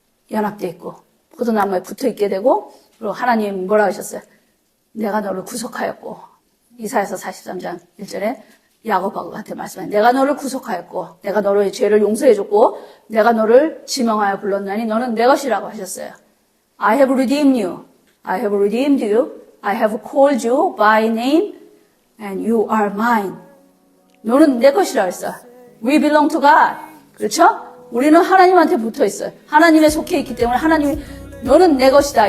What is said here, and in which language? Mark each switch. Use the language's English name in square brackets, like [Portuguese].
[Korean] 연합되어 있고 포도나무에 붙어 있게 되고 그리고 하나님 뭐라고 하셨어요? 내가 너를 구속하였고 이사야서 43장 1절에 야곱하고한테 말씀해 내가 너를 구속하였고 내가 너의 죄를 용서해줬고 내가 너를 지명하여 불렀나니 너는 내 것이라고 하셨어요. [English] I have redeemed you. I have redeemed you. I have called you by name and you are mine. [Korean] 너는 내 것이라고 했어. [English] We belong to God. [Korean] 그렇죠? 우리는 하나님한테 붙어 있어요. 하나님에 속해 있기 때문에 하나님이 너는 내 것이다.